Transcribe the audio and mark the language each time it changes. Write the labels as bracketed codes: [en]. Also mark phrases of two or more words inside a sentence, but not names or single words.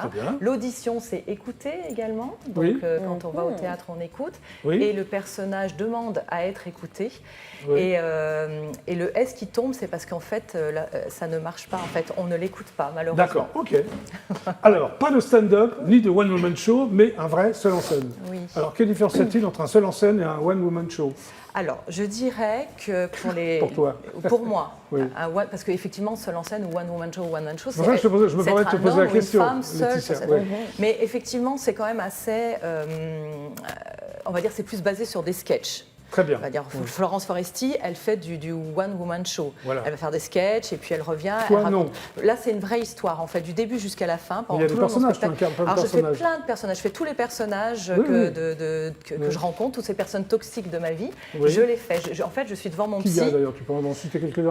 [fr] Très bien. L'audition, c'est écouter également. Donc, Oui. Quand on va au théâtre, on écoute. Oui. Et le personnage demande à être écouté. Oui. Et le S qui tombe, c'est parce qu'en fait, ça ne marche pas. En fait, on ne l'écoute pas, malheureusement. D'accord, ok. Alors, pas de stand-up, ni de [en] one-woman show, [fr] mais un vrai seul en scène. Oui. Alors, quelle différence y a-t-il entre un seul en scène et un [en] one-woman show? [fr] Alors, je dirais que pour les... Pour toi. Pour moi. Oui. Parce qu'effectivement, seul en scène ou [en] one-woman show, one-man show, [fr] C'est pour ça que je me permets de te poser la question, Une femme seule, Laetitia, sur ouais. Mais effectivement, c'est quand même assez... on va dire, c'est plus basé sur des sketchs. Très bien. On va dire, Florence Foresti, elle fait du [en] one-woman show. [fr] Voilà. Elle va faire des sketchs et puis elle revient. Toi, elle non. raconte. Là, c'est une vraie histoire, en fait, du début jusqu'à la fin. Il y a des personnages, tu incarnes plein de Alors, je fais personnages. plein de personnages. Je fais tous les personnages Oui, que je rencontre, toutes ces personnes toxiques de ma vie. Oui. Je les fais. En fait, je suis devant mon Qui y a psy. d'ailleurs? Tu peux en citer quelques-uns?